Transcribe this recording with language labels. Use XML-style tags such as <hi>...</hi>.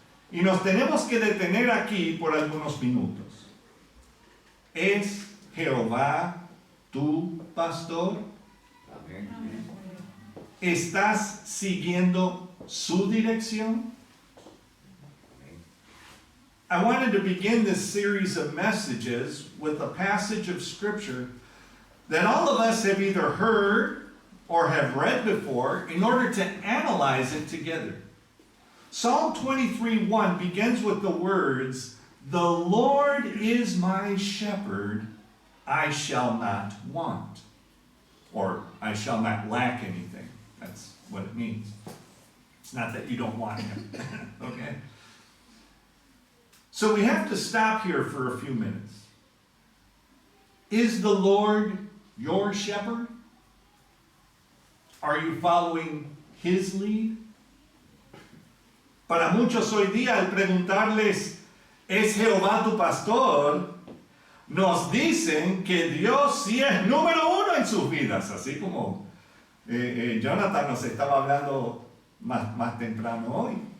<es>Y nos tenemos que detener aquí por algunos minutos. ¿Es Jehová tu pastor? ¿Estás siguiendo su dirección?</es> <en>I wanted to begin this series of messages with a passage of Scripture that all of us have either heard or have read before in order to analyze it together. Psalm 23:1 begins with the words, "The Lord is my shepherd, I shall not want," or I shall not lack anything. That's what it means. It's not that you don't want him. Okay? So we have to stop here for a few minutes. Is the Lord your shepherd? Are you following his lead?</en> <es>Para muchos hoy día, al preguntarles, ¿es Jehová tu pastor?, nos dicen que Dios sí es número uno en sus vidas, así como Jonathan nos estaba hablando más temprano hoy.</es>